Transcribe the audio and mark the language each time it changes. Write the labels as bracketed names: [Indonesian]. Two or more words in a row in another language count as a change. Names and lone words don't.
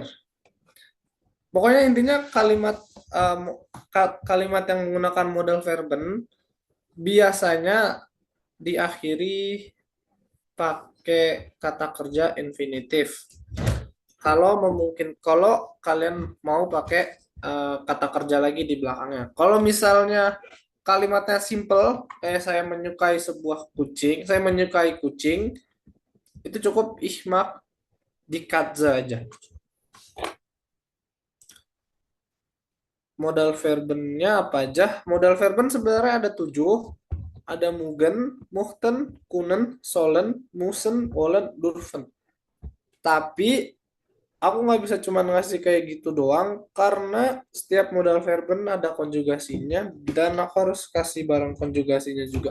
[Indonesian] Pokoknya intinya kalimat yang menggunakan [German] modal verben [Indonesian] biasanya diakhiri pakai kata kerja infinitif. Kalau kalian mau pakai kata kerja lagi di belakangnya. Kalau misalnya kalimatnya simple, kayak saya menyukai saya menyukai kucing, itu cukup [German] ich mag die Katze [Indonesian] aja. [German] modal verbennya [Indonesian] apa aja? [German] Modal verben [Indonesian] sebenarnya ada 7. [German] Ada mugen, muchten, kunen, solen, musen, wollen, durven. [Indonesian] Tapi aku nggak bisa cuma ngasih kayak gitu doang karena setiap [German] modal verben [Indonesian] ada konjugasinya dan aku harus kasih barang konjugasinya juga.